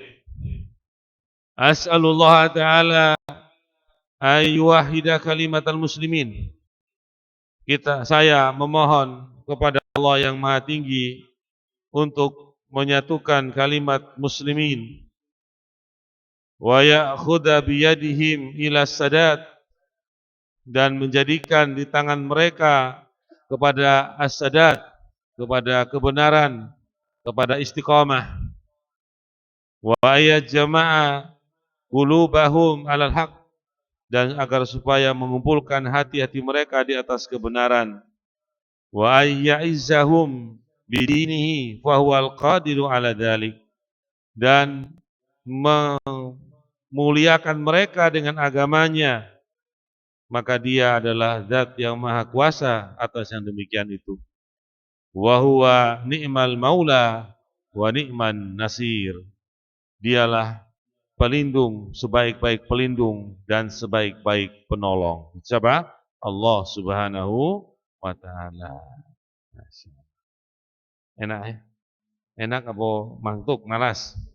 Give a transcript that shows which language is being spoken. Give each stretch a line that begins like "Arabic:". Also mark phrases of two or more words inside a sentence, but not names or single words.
Arabic: أسأل الله تعالى أن يوحد كلمة المسلمين.
Indonesian: Saya memohon kepada Allah yang Maha Tinggi untuk menyatukan kalimat muslimin
Arabic: ويأخذ بأيديهم إلى السداد,
Indonesian: dan menjadikan di tangan mereka kepada as-sadat, kepada kebenaran, kepada istiqamah, wa
Arabic: أن يجمع قلوبهم على الحق,
Indonesian: dan agar supaya mengumpulkan hati-hati mereka di atas kebenaran,
Arabic: وأن يعزهم بدينه فهو القادر على ذلك,
Indonesian: dan memuliakan mereka dengan agamanya, maka dia adalah zat yang maha kuasa atas yang demikian itu.
Arabic: وهو نعم المولى ونعم النصير.
Indonesian: Dialah pelindung, sebaik-baik pelindung dan sebaik-baik penolong. Siapa?
Arabic: الله سبحانه وتعالى.
Indonesian: Enak ya? Enak apa mantuk, malas?